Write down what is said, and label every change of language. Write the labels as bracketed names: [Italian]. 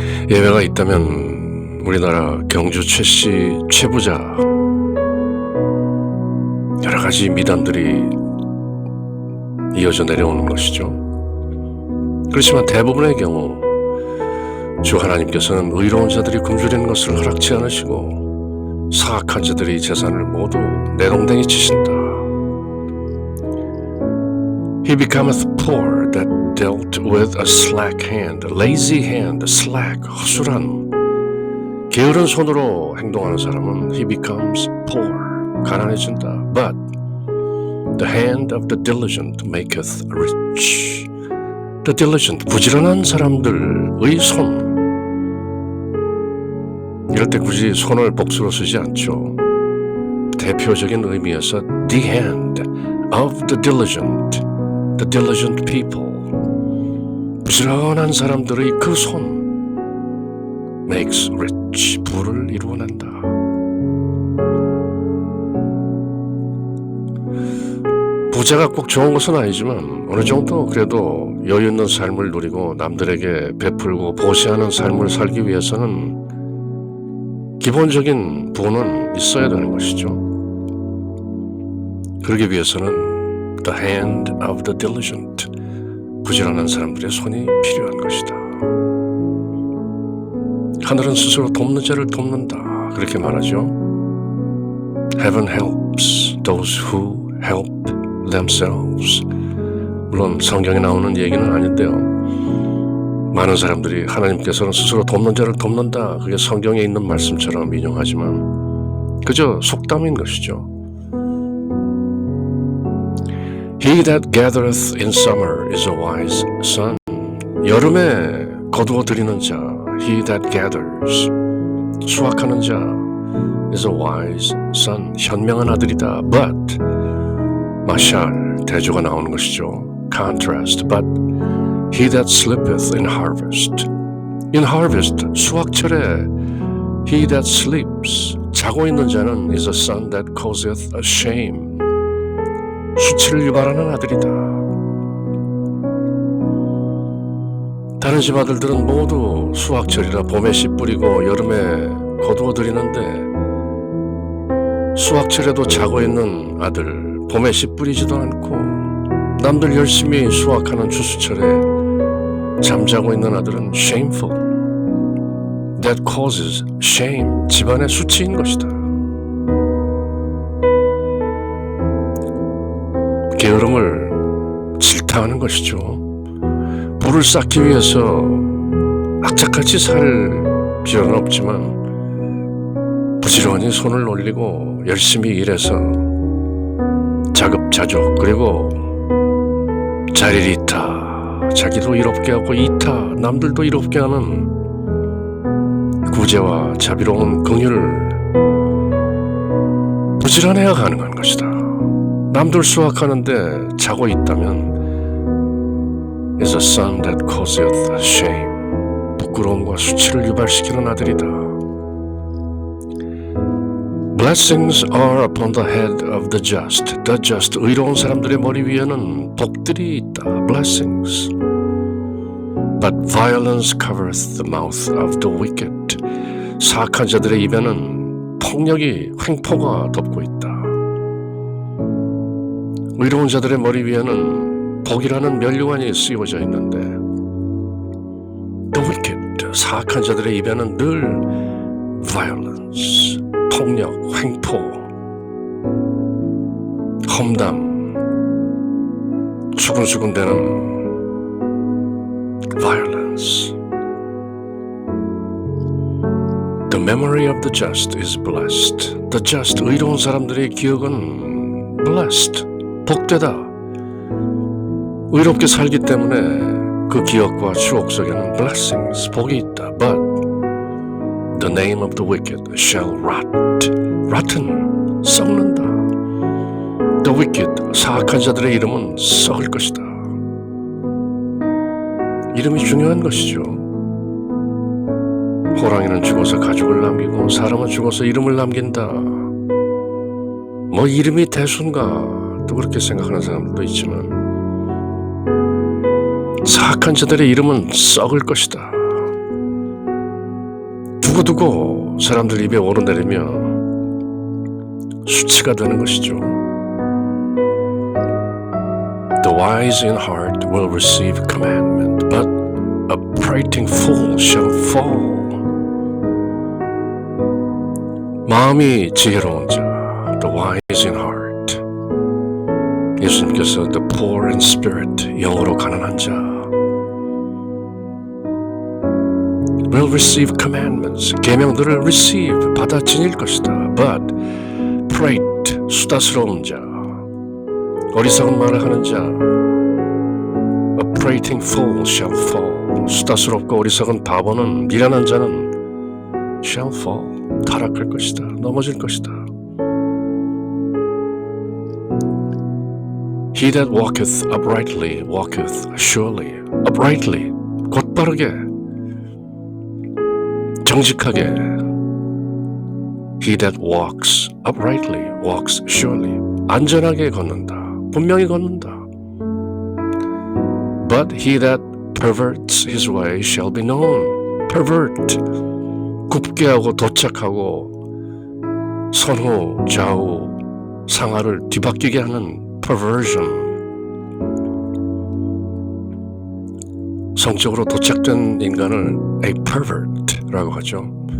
[Korean] 예외가 있다면 우리나라 경주 최씨 최부자, 여러 가지 미담들이 이어져 내려오는 것이죠. 그렇지만 대부분의 경우 주 하나님께서는 의로운 자들이 굶주리는 것을 허락치 않으시고 사악한 자들이 재산을 모두 내동댕이 치신다. [English] He becometh poor that dealt with a slack hand, lazy hand, slack, [Korean] 허술한, 게으른 손으로 행동하는 사람은 [English] he becomes poor, [Korean] 가난해진다. [English] But the hand of the diligent maketh rich. The diligent, [Korean] 부지런한 사람들의 손. 이럴 때 굳이 손을 복수로 쓰지 않죠. 대표적인 의미에서 [English] the hand of the diligent people. [Korean] 부지런한 사람들의 그 손 [English] makes rich, [Korean] 부를 이루어낸다. 부자가 꼭 좋은 것은 아니지만 어느 정도 그래도 여유 있는 삶을 누리고 남들에게 베풀고 보시하는 삶을 살기 위해서는 기본적인 부는 있어야 되는 것이죠. 그러기 위해서는 [English] the hand of the diligent, [Korean] 부지런한 사람들의 손이 필요한 것이다. 하늘은 스스로 돕는 자를 돕는다. 그렇게 말하죠. [English] Heaven helps those who help themselves. [Korean] 물론 성경에 나오는 얘기는 아닌데요. 많은 사람들이 하나님께서는 스스로 돕는 자를 돕는다. 그게 성경에 있는 말씀처럼 인용하지만 그저 속담인 것이죠. [English] He that gathereth in summer is a wise son. [Korean] 여름에 거두어 들이는 자, [English] he that gathers, [Korean] 수확하는 자, [English] is a wise son, [Korean] 현명한 아들이다. But, 마샬, 대조가 나오는 것이죠. [English] Contrast, but he that sleepeth in harvest. In harvest, [Korean] 수확철에 [English] he that sleeps, [Korean] 자고 있는 자는 [English] is a son that causeth a shame. [Korean] 수치를 유발하는 아들이다. 다른 집 아들들은 모두 수확철이라 봄에 씨 뿌리고 여름에 거두어 들이는데 수확철에도 자고 있는 아들 봄에 씨 뿌리지도 않고 남들 열심히 수확하는 추수철에 잠자고 있는 아들은 shameful. [English] That causes shame. [Korean] 집안의 수치인 것이다. 게으름을 질타하는 것이죠. 부를 쌓기 위해서 악착같이 살 필요는 없지만 부지런히 손을 올리고 열심히 일해서 자급자족 그리고 자리를 이타 자기도 이롭게 하고 이타 남들도 이롭게 하는 구제와 자비로운 긍휼을 부지런해야 가능한 것이다. 남들 수확하는데 자고 있다면 [English] is a son that causeth shame. [Korean] 부끄러움과 수치를 유발시키는 아들이다. [English] Blessings are upon the head of the just. The just, [Korean] 의로운 사람들의 머리 위에는 복들이 있다. [English] Blessings. But violence covereth the mouth of the wicked. [Korean] 사악한 자들의 입에는 폭력이, 횡포가 덮고 있다. 의로운 자들의 머리 위에는 복이라는 면류관이 씌워져 있는데 [English] The wicked, [Korean] 사악한 자들의 입에는 늘 violence, 폭력, 횡포, 험담, 수근수근대는 violence. [English] The memory of the just is blessed. The just, [Korean] 의로운 사람들의 기억은 blessed, 복되다. 의롭게 살기 때문에 그 기억과 추억 속에는 blessings, 복이 있다. [English] But the name of the wicked shall rot. [Korean] rotten, 썩는다. The wicked, 사악한 자들의 이름은 썩을 것이다. 이름이 중요한 것이죠. 호랑이는 죽어서 가죽을 남기고 사람은 죽어서 이름을 남긴다. 뭐 이름이 대수인가 또 그렇게 생각하는 사람들도 있지만 사악한 자들의 이름은 썩을 것이다. 두고두고 사람들 입에 오르내리며 수치가 되는 것이죠. [English] The wise in heart will receive commandment, but a prating fool shall fall. [Korean] 마음이 지혜로운 자, [English] the wise in heart. [Korean] 예수님께서 [English] the poor in spirit, [Korean] 영으로 가난한 자, [English] will receive commandments, [Korean] 계명들을 receive, 받아 지닐 것이다. But prate, 수다스러운 자, 어리석은 말을 하는 자, [English] a prating fool shall fall, [Korean] 수다스럽고 어리석은 바보는, 미련한 자는 [English] shall fall, [Korean] 타락할 것이다. 넘어질 것이다. [English] He that walketh uprightly walketh surely. [Korean] uprightly, 곧바르게, 정직하게. [English] He that walks uprightly walks surely. [Korean] 안전하게 걷는다. 분명히 걷는다. [English] But he that perverts his way shall be known. [Korean] pervert, 굽게 하고 도착하고 선후, 좌우, 상하를 뒤바뀌게 하는 perversion. 성적으로 도착된 인간을 a pervert라고 하죠.